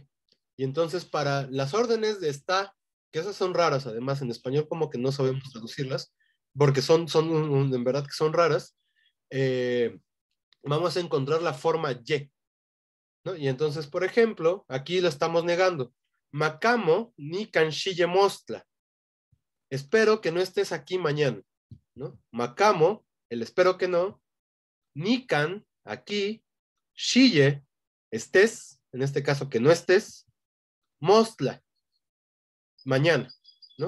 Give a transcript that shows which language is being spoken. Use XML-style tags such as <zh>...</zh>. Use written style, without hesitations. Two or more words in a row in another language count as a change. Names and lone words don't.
<es>Y entonces para las órdenes de está, que esas son raras, además en español como que no sabemos traducirlas, porque en verdad que son raras, vamos a encontrar la forma y, ¿no? Y entonces, por ejemplo, aquí lo estamos negando.</es> <nah>Macamo ni kanshille mostla.</nah> <es>Espero que no estés aquí mañana, ¿no? Macamo, el espero que no, Nikan, aquí, Shille, estés, en este caso que no estés, Mostla, mañana, ¿no?</es>